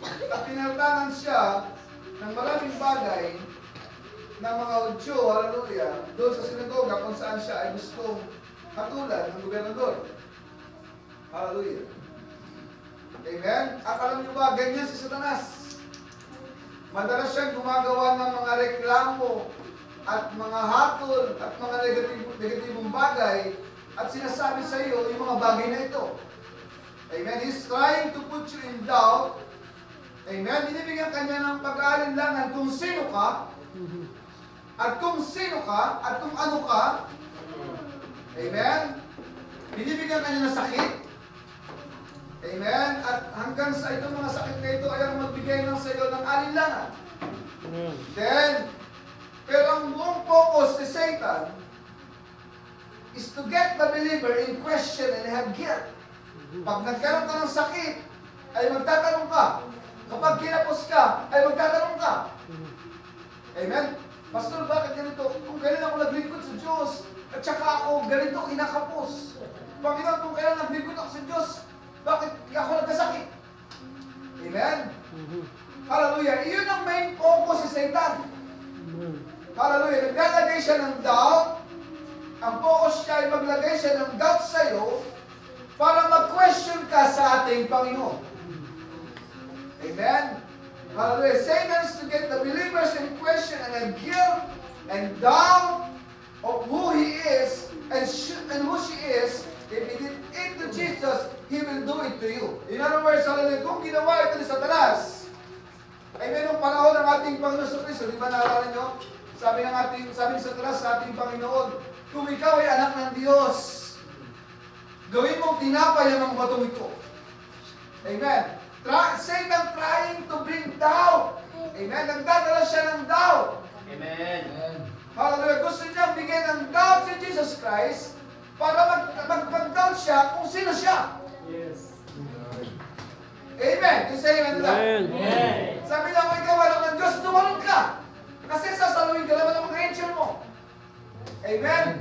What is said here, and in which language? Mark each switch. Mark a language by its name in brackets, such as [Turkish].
[Filipino] At pinaltangan siya ng maraming bagay ng mga Hudyo, hallelujah, doon sa sinagoga kung saan siya ay gustong katulad ng gobernador. Hallelujah. Amen? At alam niyo ba, ganyan si Satanas. Madalas siyang gumagawa ng mga reklamo at mga hatol at mga negatibong bagay at sinasabi sa iyo yung mga bagay na ito. Amen? [English] He's trying to put you in doubt. Amen? [Filipino] Binibigyan kanya ng pag-aalinlangan kung sino ka at kung sino ka at kung ano ka. Amen? Binibigyan kanya ng sakit. Amen? At hanggang sa itong mga sakit na ito ay ang magbigay ng sa iyo ng alinlangan. [English] Then, [Filipino] pero ang buong focus ni Satan [English] is to get the believer in question and have guilt. [Filipino] Pag nagkaroon ka ng sakit, ay magtatanong ka. Kapag kinapos ka, ay magtatanong ka. Amen? Pastor, bakit ganito? Kung kailan ako naglingkod sa Diyos, at saka ako ganito kinakapos. Panginoon, kung kailan naglingkod ako sa Diyos, bakit ako nagkasakit? Amen? Hallelujah. Iyon ang main focus si Satan. Hallelujah. Naglalagay siya ng doubt. Ang focus niya ay maglagay siya ng doubt sa iyo para mag-question ka sa ating Panginoon. Amen? Hallelujah. [English] Satan is to get the believers in question and guilt and doubt of who he is and who she is. If he did it to Jesus, He will do it to you. In other words, [Filipino] kung ginawa ito ni Satanas, ay may nung panahon ng ating Panginoon sa Kristo, di ba naalala nyo? Sabi ni Satanas sa ating Panginoon, kung ikaw ay anak ng Diyos, gawin mong tinapay ang mga batong ito. Amen. [English] Satan trying to bring doubt. Amen. [Filipino] Nagdadala siya ng doubt. Amen. Hallelujah. Gusto niya bigyan ng doubt si Jesus Christ para mag-doubt siya kung sino siya. [English] Yes. Amen. You say amen to that? Amen. [Filipino] Sabi niya, kung ikaw alam ng Diyos, tumalon ka. Kasi sasaluhin ka naman ng mga angel mo. Amen.